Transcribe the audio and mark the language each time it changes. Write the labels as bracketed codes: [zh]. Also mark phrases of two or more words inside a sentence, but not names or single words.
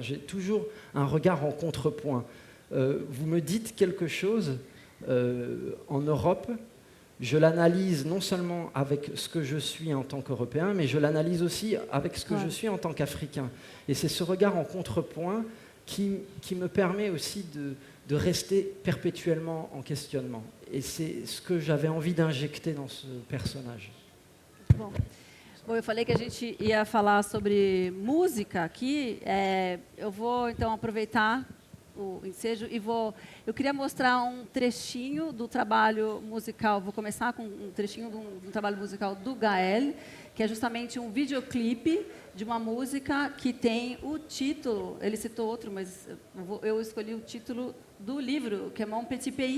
[fr] J'ai toujours un regard en contrepoint. Vous me dites quelque chose en Europe, je l'analyse non seulement avec ce que je suis en tant qu'Européen, mais je l'analyse aussi avec ce que je suis en tant qu'Africain. Et c'est ce regard en contrepoint qui me permet aussi de rester perpétuellement en questionnement. Et c'est ce que j'avais envie d'injecter dans ce personnage. [pt] Bom, eu falei que a gente ia falar sobre música aqui. Eu vou, então, aproveitar o ensejo e eu queria mostrar um trechinho do trabalho musical. Vou começar com um trechinho de um trabalho musical do Gael, que é justamente um videoclipe de uma música que tem o título, ele citou outro, mas eu escolhi o título do livro, que é Mon Petit Pays.